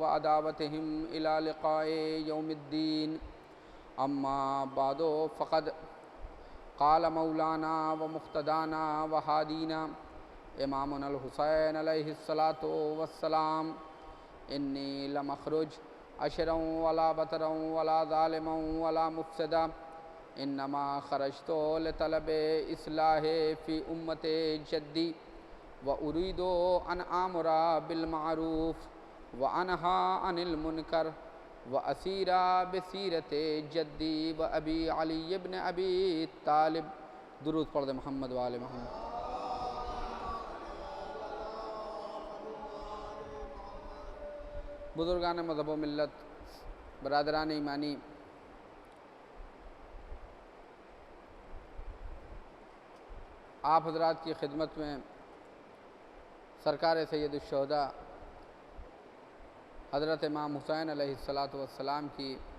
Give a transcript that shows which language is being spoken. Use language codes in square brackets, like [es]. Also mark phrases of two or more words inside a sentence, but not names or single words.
[ar] عداوتهم إلى لقاء يوم الدين أما بعد فقد قال مولانا ومقتدانا وهادينا إمامنا الحسين عليه الصلاة والسلام إني لم أخرج أشرا ولا بطرا ولا ظالما ولا مفسدا إنما خرجت لطلب الإصلاح في أمة جدي وأريد أن آمر بالمعروف وأنهى عن المنكر وأسير بسيرة جدي وأبي علي بن أبي طالب. [ur] درود پڑھ دے محمد و آل محمد. بزرگان مذہب و ملت، برادران ایمانی، آپ حضرات کی خدمت میں سرکار سید الشہداء حضرت امام حسین [ar] عليه الصلاة والسلام [ur] کی